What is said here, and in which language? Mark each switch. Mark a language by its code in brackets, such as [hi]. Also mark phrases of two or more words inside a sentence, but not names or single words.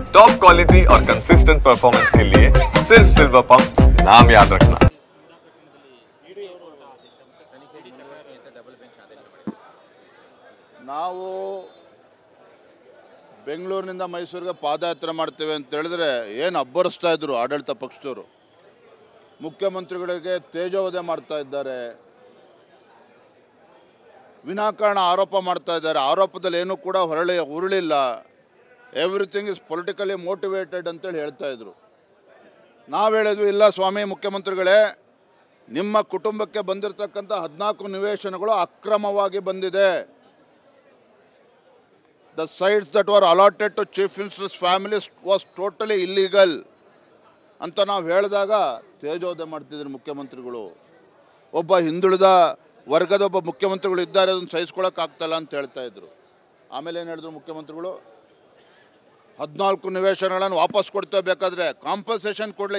[en] top quality [hi] और [en] consistent performance [hi] के लिए सिर्फ सिल्वर पंप नाम याद रखना। [kn] ನಾವು ಬೆಂಗಳೂರಿನಿಂದ ಮೈಸೂರಿಗೆ ಪಾದಯಾತ್ರೆ ಮಾಡ್ತೇವೆ ಅಂತ ಹೇಳಿದ್ರೆ ಏನು ಅಬ್ಬರಿಸ್ತಾ ಇದ್ರು ಆಡಳಿತ ಪಕ್ಷದವರು. ಮುಖ್ಯಮಂತ್ರಿಗಳಿಗೆ ತೇಜೋವಧೆ ಮಾಡ್ತಾ ಇದ್ದಾರೆ, ವಿನಾಕಾರಣ ಆರೋಪ ಮಾಡ್ತಾ ಇದ್ದಾರೆ. ಆರೋಪದಲ್ಲಿ ಏನೂ ಕೂಡ ಉರುಳಿಲ್ಲ. [en] everything is politically motivated [kn] ಅಂತೇಳಿ ಹೇಳ್ತಾ ಇದ್ರು. ನಾವು ಹೇಳಿದ್ವಿ, ಇಲ್ಲ ಸ್ವಾಮಿ ಮುಖ್ಯಮಂತ್ರಿಗಳೇ, ನಿಮ್ಮ ಕುಟುಂಬಕ್ಕೆ ಬಂದಿರತಕ್ಕಂಥ 14 ನಿವೇಶನಗಳು ಅಕ್ರಮವಾಗಿ ಬಂದಿದೆ. [en] The sites that were allotted to Chief Minister's family was totally illegal [kn] ಅಂತ ನಾವು ಹೇಳಿದಾಗ ತೇಜೋವಧೆ ಮಾಡ್ತಿದ್ರು ಮುಖ್ಯಮಂತ್ರಿಗಳು. ಒಬ್ಬ ಹಿಂದುಳಿದ ವರ್ಗದ ಒಬ್ಬ ಮುಖ್ಯಮಂತ್ರಿಗಳು ಇದ್ದಾರೆ, ಅದನ್ನು ಸಹಿಸ್ಕೊಳ್ಳೋಕ್ಕಾಗ್ತಲ್ಲ ಅಂತ ಹೇಳ್ತಾ ಇದ್ರು. ಆಮೇಲೆ ಏನು ಹೇಳಿದ್ರು ಮುಖ್ಯಮಂತ್ರಿಗಳು, 14 ನಿವೇಶನಗಳನ್ನು ವಾಪಸ್ ಕೊಡ್ತೇವೆ, ಬೇಕಾದರೆ ಕಾಂಪನ್ಸೇಷನ್ ಕೊಡಲಿ.